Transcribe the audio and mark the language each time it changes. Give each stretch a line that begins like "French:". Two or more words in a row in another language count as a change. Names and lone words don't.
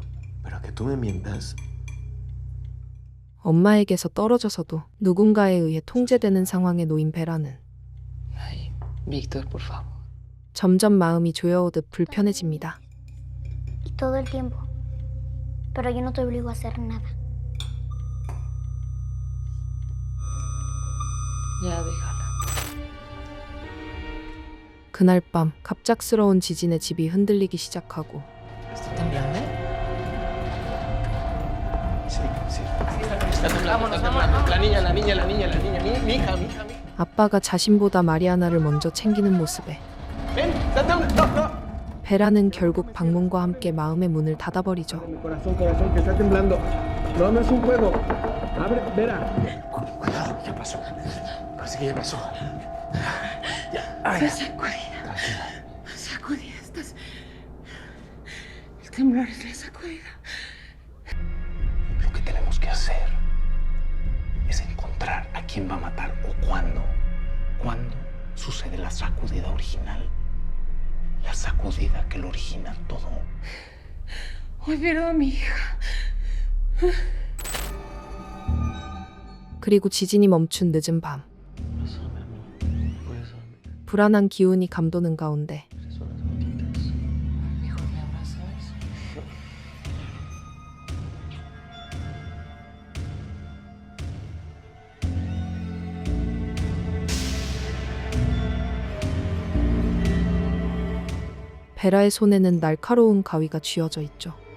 Spanish: Pero que tú me mientas,
Korean: 엄마에게서 떨어져서도 누군가에 의해 통제되는 상황에 놓인 베라는
Spanish: Ay, Víctor, por favor.
Korean: 점점 마음이 조여오듯 불편해집니다.
Spanish: Y todo el tiempo. Pero yo no te obligo a hacer nada. Ya déjala.
Korean: 그날 밤 갑작스러운 지진에 집이 흔들리기 시작하고
Spanish: ¿Esto temblando? sí, sí. Está temblando, está temblando. La niña, mi hija.
Korean: 아빠가 자신보다 마리아나를 먼저 챙기는 모습에
Spanish: Ven, está temblando. No.
Korean: 베라는 결국 방문과 함께 마음의 문을 닫아버리죠.
Spanish: Mi corazón, que está temblando. No, no es un juego. Abre, Vera. Cuidado, ¿qué pasó? Parece que ya pasó. Ya, ay. Sacudida. Sacudida. Estás... El temblor es la sacudida. Lo que tenemos que hacer es encontrar a quién va a matar o cuándo. ¿Cuándo sucede la sacudida original? La sacudida que lo origina todo. Hoy pierdo a mi hija.
Korean: 그리고 지진이 멈춘 늦은 밤 불안한 기운이 감도는 가운데
Spanish: Mejor me abrazas.
Korean: 베라의 손에는 날카로운 가위가 쥐어져 있죠.